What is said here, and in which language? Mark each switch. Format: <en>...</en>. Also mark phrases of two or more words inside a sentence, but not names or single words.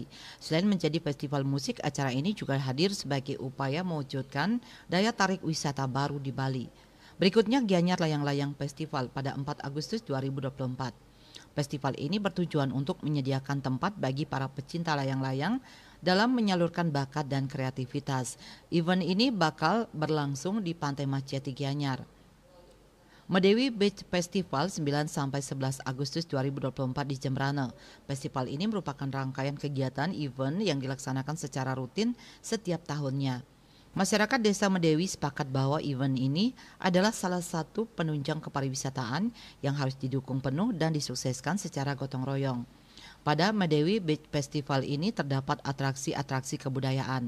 <id>Selain menjadi festival musik, acara ini juga hadir sebagai upaya mewujudkan daya tarik wisata baru di Bali. Berikutnya, Gianyar Layang-Layang Festival pada 4 Agustus 2024. Festival ini bertujuan untuk menyediakan tempat bagi para pecinta layang-layang dalam menyalurkan bakat dan kreativitas. Event ini bakal berlangsung di Pantai Maceti Gianyar. Medewi Beach Festival 9-11 Agustus 2024 di Jembrana. Festival ini merupakan rangkaian kegiatan event yang dilaksanakan secara rutin setiap tahunnya. Masyarakat Desa Medewi sepakat bahwa event ini adalah salah satu penunjang kepariwisataan yang harus didukung penuh dan disukseskan secara gotong royong. Pada Medewi Beach Festival ini terdapat atraksi-atraksi kebudayaan.</id>